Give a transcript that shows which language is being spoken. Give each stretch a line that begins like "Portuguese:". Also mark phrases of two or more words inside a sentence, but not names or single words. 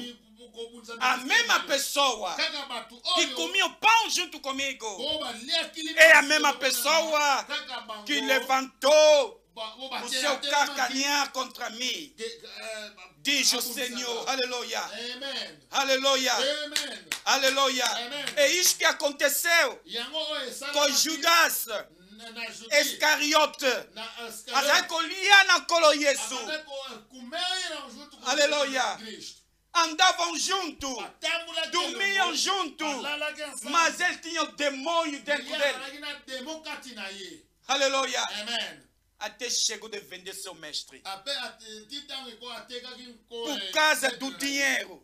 Portuguese: A mesma pessoa que comia o pão junto comigo é a mesma pessoa que levantou o seu carcanhar contra mim. Diz o Senhor, aleluia, aleluia, aleluia. É isso que aconteceu com Judas Iscariote.
Lingala: Azakolia na kolo Yesu.
Portuguese: Aleluia. Andavam juntos, dormiam juntos, mas ele tinha o demônio dentro dele. Aleluia. Até chegou de vender seu mestre por causa do dinheiro.